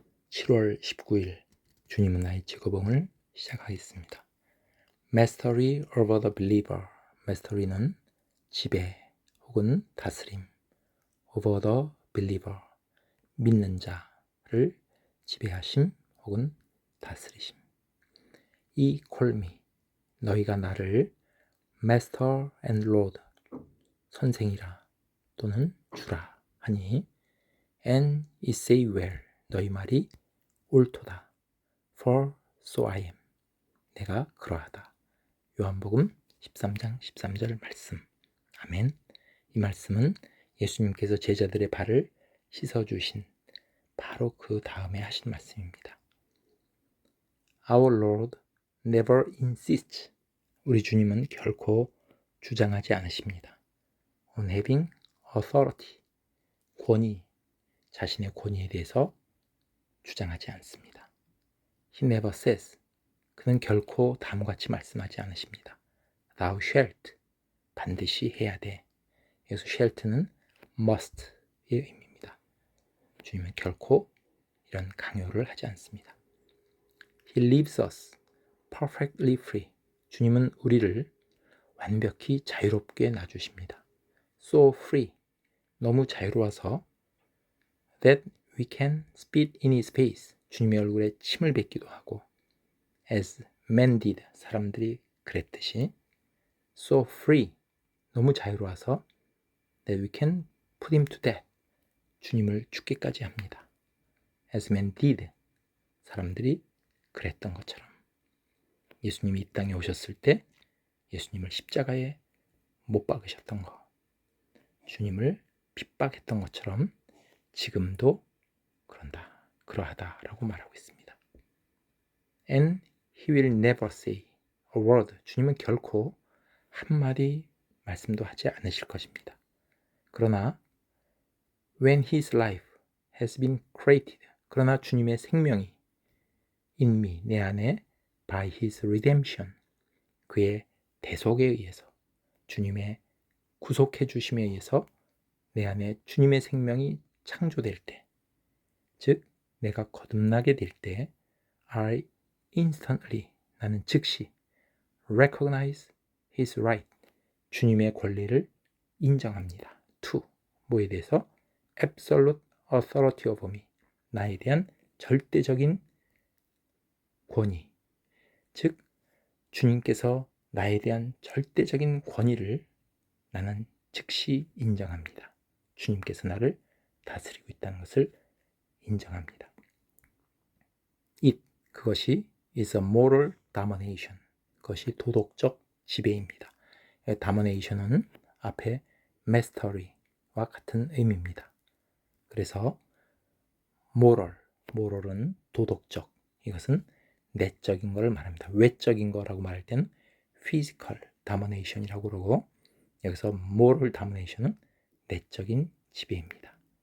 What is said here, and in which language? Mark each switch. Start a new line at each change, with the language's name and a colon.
Korean: 7월 19일 주님은 나의 직업응을 시작하겠습니다.
English: Mastery over the believer.
Korean: Mastery는 지배 혹은 다스림.
English: Over the believer.
Korean: 믿는 자를 지배하심 혹은 다스리심.
English: 이 call me.
Korean: 너희가 나를
English: Master and Lord.
Korean: 선생이라 또는 주라 하니
English: And it say well.
Korean: 너희 말이 옳도다.
English: For so I am.
Korean: 내가 그러하다. 요한복음 13장 13절 말씀. 아멘. 이 말씀은 예수님께서 제자들의 발을 씻어주신 바로 그 다음에 하신 말씀입니다.
English: Our Lord never insists.
Korean: 우리 주님은 결코 주장하지 않으십니다.
English: On having authority.
Korean: 권위, 자신의 권위에 대해서 주장하지 않습니다.
English: He never says.
Korean: 그는 결코 다음과 같이 말씀하지 않으십니다. Thou shalt. 반드시 해야 돼. 여기서 shalt는 must의 의미입니다. 주님은 결코 이런 강요를 하지 않습니다.
English: He leaves us perfectly free.
Korean: 주님은 우리를 완벽히 자유롭게 놔주십니다.
English: So free.
Korean: 너무 자유로워서
English: that we can spit in his face.
Korean: 주님의 얼굴에 침을 뱉기도 하고
English: as men did.
Korean: 사람들이 그랬듯이
English: so free. 너무 자유로워서 that we can put him to death.
Korean: 주님을 죽게까지 합니다.
English: as men did.
Korean: 사람들이 그랬던 것처럼 예수님이 이 땅에 오셨을 때 예수님을 십자가에 못 박으셨던 것, 주님을 핍박했던 것처럼 지금도 그러하다라고 말하고 있습니다.
English: And he will never say a word.
Korean: 주님은 결코 한마디 말씀도 하지 않으실 것입니다. 그러나
English: when his life has been created.
Korean: 그러나 주님의 생명이
English: in me,
Korean: 내 안에
English: by his redemption.
Korean: 그의 대속에 의해서 주님의 구속해 주심에 의해서 내 안에 주님의 생명이 창조될 때, 즉 내가 거듭나게 될 때
English: I instantly,
Korean: 나는 즉시
English: recognize his right,
Korean: 주님의 권리를 인정합니다. to, 뭐에 대해서?
English: absolute authority over me,
Korean: 나에 대한 절대적인 권위, 즉 주님께서 나에 대한 절대적인 권위를 나는 즉시 인정합니다. 주님께서 나를 다스리고 있다는 것을 인정합니다.
English: It,
Korean: 그것이
English: is a moral domination.
Korean: 그것이 도덕적 지배입니다. domination은 앞에 mastery와 같은 의미입니다. 그래서 moral은 도덕적, 이것은 내적인 것을 말합니다. 외적인 거라고 말할 때는 physical domination이라고 그러고, 여기서 moral domination은 내적인 지배입니다.